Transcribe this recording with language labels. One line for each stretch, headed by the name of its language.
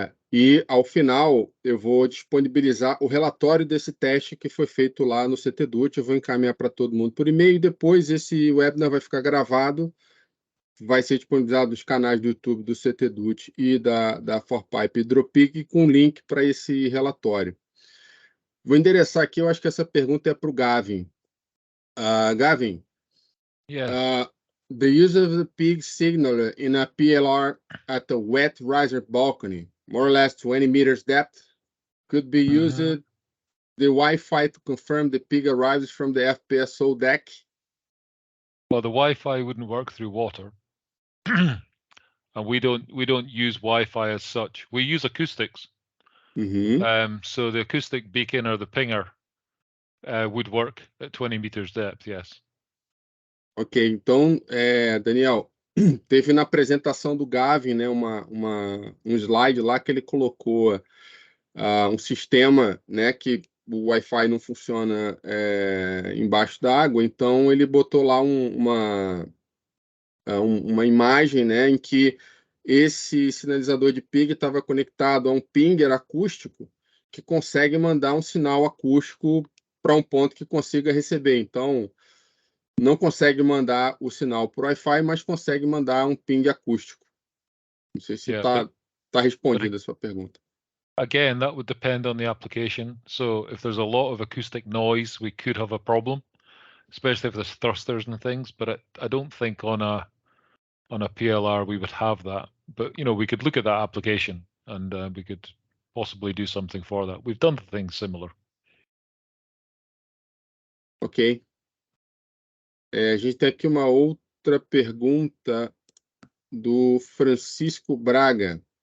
Portuguese: E, ao final, eu vou disponibilizar o relatório desse teste que foi feito lá no CTDUT. Eu vou encaminhar para todo mundo por e-mail e depois esse webinar vai ficar gravado vai ser disponibilizado nos canais do YouTube do CTDUT e da ForPipe Hidropig com link para esse relatório. Vou endereçar aqui, eu acho que essa pergunta é para o Gavin. Gavin,
English: Yes. the use of the pig signaler in a PLR at a wet riser balcony, more or less 20 meters depth, could be used the Wi-Fi to confirm the pig arrives from the FPSO deck. Well, the Wi-Fi wouldn't work through water, and we don't use Wi-Fi as such. We use acoustics. So the acoustic beacon or the pinger would work at 20 meters depth. Yes.
Portuguese: Ok, então, Daniel, teve na apresentação do Gavin, né, um slide lá que ele colocou um sistema, né, que o Wi-Fi não funciona embaixo d'água, então ele botou lá uma imagem, né, em que esse sinalizador de pig estava conectado a um pinger acústico que consegue mandar um sinal acústico para um ponto que consiga receber. Então, não consegue mandar o sinal por Wi-Fi, mas consegue mandar um ping acústico. Não sei se está respondida a sua pergunta.
English: Again, that would depend on the application. So if there's a lot of acoustic noise, we could have a problem, especially if there's thrusters and things. But I don't think on a PLR we would have that. But we could look at that application and we could possibly do something for that. We've done things similar. Ok.
Portuguese: A gente tem aqui uma outra pergunta do Francisco Braga.